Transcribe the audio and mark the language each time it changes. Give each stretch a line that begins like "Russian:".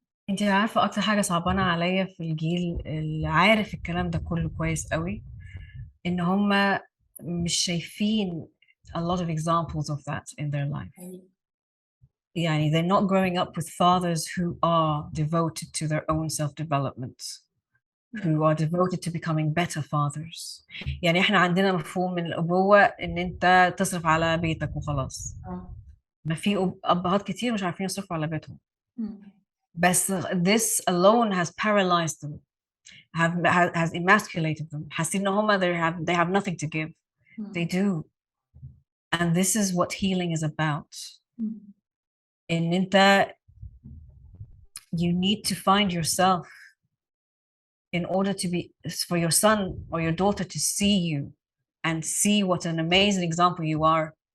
Arabic: انت عارفة أكتر حاجة صعبانة عليا في الجيل اللي عارف الكلام ده كله كويس قوي، إن هما مش شايفين
English: a lot of examples of that in their life.
Arabic: يعني
English: they're not growing up with fathers who are devoted to their own self-development, who are devoted to becoming better fathers.
Arabic: يعني إحنا عندنا مفهوم من الأبوة إن أنت تصرف على بيتك وخلاص. ما في أبهات كتير مش عارفين يصرفوا على بيتهم. بس
English: this alone has paralyzed them, has emasculated them.
Arabic: حاسين إن هما
English: they have nothing to give. They do. And this is what healing is about.
Arabic: إن أنت
English: you need to find yourself in order to be, for your son or your daughter to see you and see what an amazing example you are.